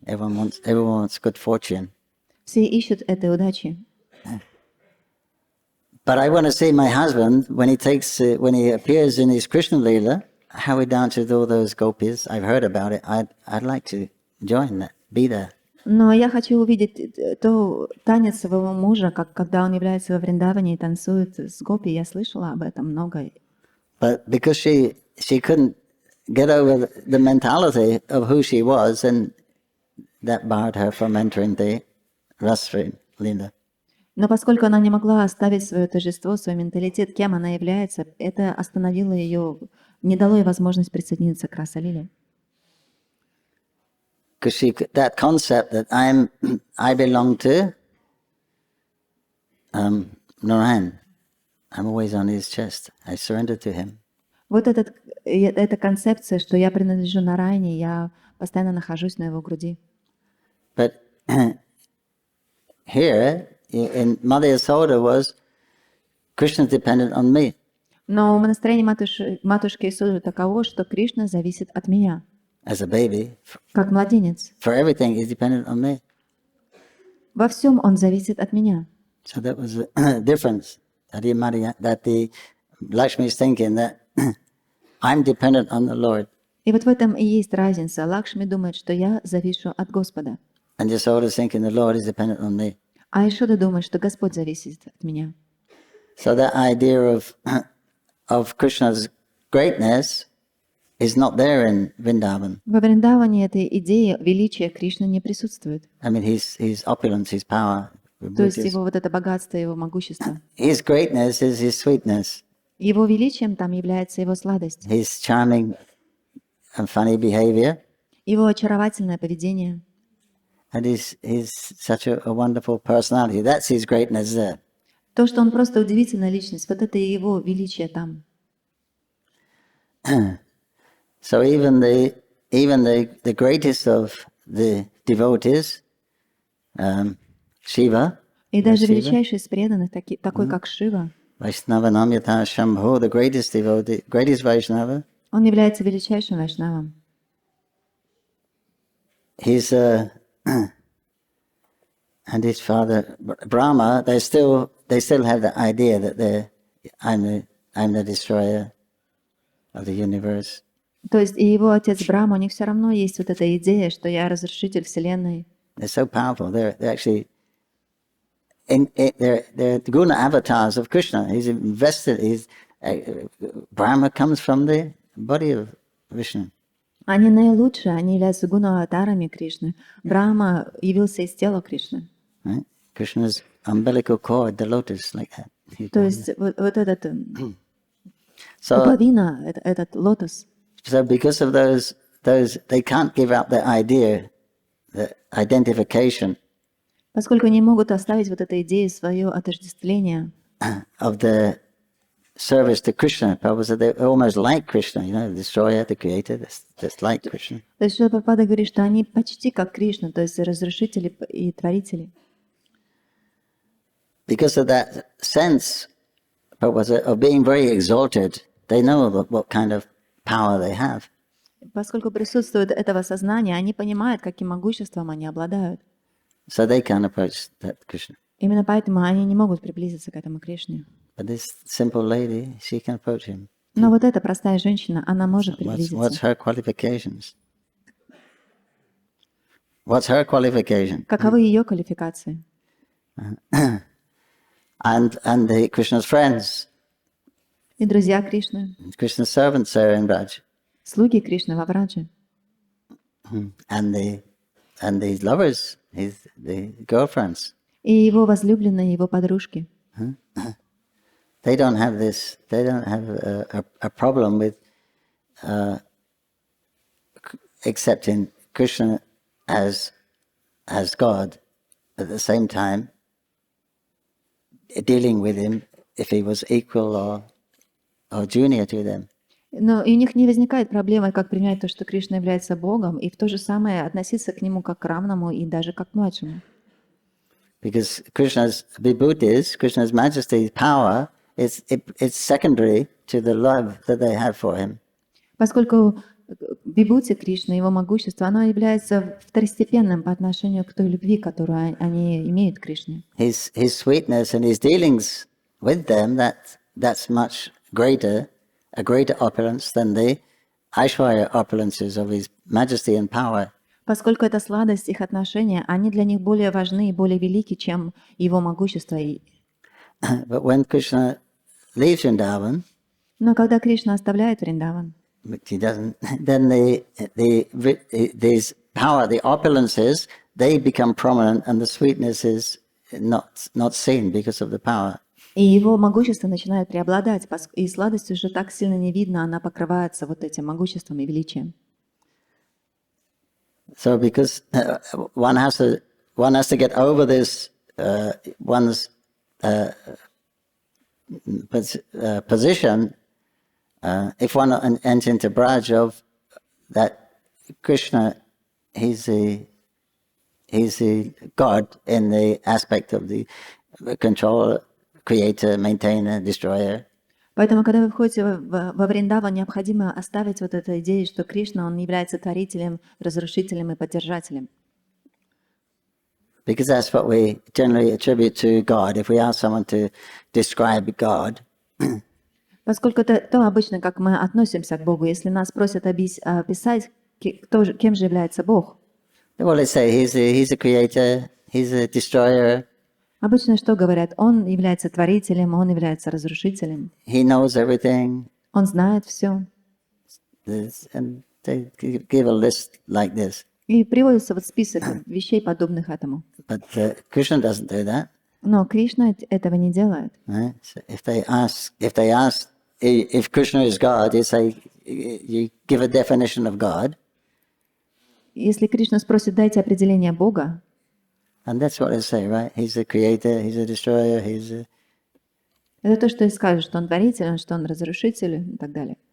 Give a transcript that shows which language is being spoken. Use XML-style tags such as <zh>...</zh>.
<en>Everyone wants good fortune.</en> <ru>Все ищут этой удачи.</ru> <en>But I want to see my husband when he appears in his Krishna Leela, how he dances all those gopis. I've heard about it. I'd like to join that, be there.</en> <ru>Но я хочу увидеть танец своего мужа, как когда он является во Вриндаване и танцует с гопи. Я слышала об этом много.</ru> <en>But because she couldn't get over the mentality of who she was, and that barred her from entering the Rasri Leela.</en> <ru>Но поскольку она не могла оставить свое торжество, свой менталитет, кем она является, это остановило ее, не дало ей возможность присоединиться к Раса-лиле.</ru> <en>Because that concept that I belong to Narayan, I'm always on his chest. I surrender to him.</en> <ru>Вот эта концепция, что я принадлежу Нарайне, я постоянно нахожусь на его груди.</ru> <en>But here in Mother Yasoda was Krishna dependent on me.</en> <ru>Но настроение матушки Исоды таково, что Кришна зависит от меня.</ru> <en>As a baby,</en> <ru>Как младенец.</ru> <en>for everything he's dependent on me.</en> <ru>Во всем он зависит от меня.</ru> <en>So that was a difference that the Lakshmi is thinking that I'm dependent on the Lord.</en> <ru>И вот в этом и есть разница. Лакшми думает, что я завишу от Господа.</ru> <en>And Yasoda is thinking the Lord is dependent on me.</en> <ru>А Ишода думает, что Господь зависит от меня.</ru> <en>So that idea of Krishna's greatness is not there in Vrindavan.</en> <ru>Во Вриндаване этой идеи величия Кришны не присутствует.</ru> <en>I mean, his opulence, his power.</en> <ru>То есть его вот это богатство, его могущество.</ru> <en>His greatness is his sweetness.</en> <ru>Его величием там является его сладость.</ru> <en>His charming and funny behavior.</en> <ru>Его очаровательное поведение.</ru> <en>And he's such a wonderful personality. That's his greatness there.</en> <ru>То, что он просто удивительная личность, вот это и его величие там.</ru> <en>So even the greatest of the devotees, Shiva,</en> <ru>И даже величайший из преданных, такой как Шива,</ru> <sa>Vaishnavanam Yatha Shambho,</sa> <en>the greatest devotee, greatest Vaishnava,</en> <ru>он является величайшим вайшнавом.</ru> <en>He's and his father Brahma. They still have the idea that I'm the destroyer of the universe.</en> <ru>То есть и его отец Брахма, у них все равно есть вот эта идея, что я разрушитель вселенной.</ru> <en>They're so powerful. They're actually they're guna avatars of Krishna. He's invested. Brahma comes from the body of Vishnu.</en> <ru>Они наилучшие, они являются гуна-аватарами Кришны. Брахма явился из тела Кришны.</ru> <en>Right? Krishna's umbilical cord, the lotus, like that.</en> <ru>То есть вот этот</ru> <en>So,</en> <ru>пуповина, этот лотос.</ru> <en>so because of those, they can't give up the idea, the identification</en> <ru>Поскольку не могут оставить вот эту идею, свое отождествление</ru> <en>of the service to Krishna. Prabhu said they're almost like Krishna, the destroyer, the creator, that's like Krishna.</en> <ru>То есть Шрила Прабхупада говорит, что они почти как Кришна, то есть разрушители и творители.</ru> <en>Because of that sense, Prabhupada said, of being very exalted, they know what kind of power they have.</en> <ru>Поскольку присутствует этого сознания, они понимают, каким могуществом они обладают.</ru> <en>So they can approach that Krishna.</en> <ru>Именно поэтому они не могут приблизиться к этому Кришне.</ru> <en>But this simple lady, she can approach him.</en> <ru>Но вот эта простая женщина, она может приблизиться.</ru> <en>What's her qualifications? What's her qualification?</en> <ru>Каковы ее квалификации?</ru> <en>And the Krishna's friends,</en> <ru>И друзья Кришны,</ru> <en>Krishna's servants are in Braj,</en> <ru>слуги Кришны во Врадже,</ru> <en>and these lovers, the girlfriends.</en> <ru>и его возлюбленные, его подружки.</ru> <en>They don't have this. They don't have a problem with accepting Krishna as God. At the same time, dealing with him if he was equal or junior to them.</en> <ru>Но и у них не возникает проблемы, как принять то, что Кришна является Богом, и в то же самое относиться к нему как к равному и даже как к младшему.</ru> <en>Because Krishna's vibhutis, Krishna's majesty's power, it's secondary to the love that they have for him.</en> <ru>Поскольку вибхути Кришны, его могущество, оно является второстепенным по отношению к той любви, которую они имеют к Кришне.</ru> <en>His sweetness and his dealings with them, that's much greater, a greater opulence than the Aishwarya opulences of his majesty and power.</en> <ru>Поскольку это сладость, их отношения, они для них более важны и более велики, чем его могущество.</ru> <en>But when Krishna leaves Vrindavan,</en> <ru>Но когда Кришна оставляет Вриндаван,</ru> <en>which he doesn't, then these power, the opulences, they become prominent, and the sweetness is not seen because of the power.</en> <ru>и его могущество начинает преобладать, и сладость уже так сильно не видно, она покрывается вот этим могуществом и величием.</ru> <en>So because one has to get over this one's position. If one enters into Braj of that Krishna, he's the God in the aspect of the controller, creator, maintainer, destroyer.</en> <ru>Поэтому, когда вы входите во Вриндаван, необходимо оставить вот эту идею, что Кришна, он является творителем, разрушителем и поддержателем.</ru> <en>Because that's what we generally attribute to God. If we ask someone to describe God,</en> <ru>Поскольку это то обычно, как мы относимся к Богу, если нас просят описать, кем же является Бог,</ru> <en>well, let's say he's a creator, he's a destroyer.</en> <ru>обычно что говорят? Он является творителем, он является разрушителем.</ru> <en>He knows everything.</en> <ru>Он знает все.</ru> <en>And they give a list like this.</en> <ru>И приводится вот список вещей, подобных этому.</ru> <en>But Krishna doesn't do that.</en> <ru>Но Кришна этого не делает.</ru> <en>Right? So if they ask if Krishna is God, you say you give a definition of God.</en> <ru>Если Кришна спросит, дайте определение Бога.</ru> <en>And that's what they say, right? He's a creator, he's a destroyer,</en> <ru>Это то, что и скажут, что он творитель, что он разрушитель и так далее.</ru>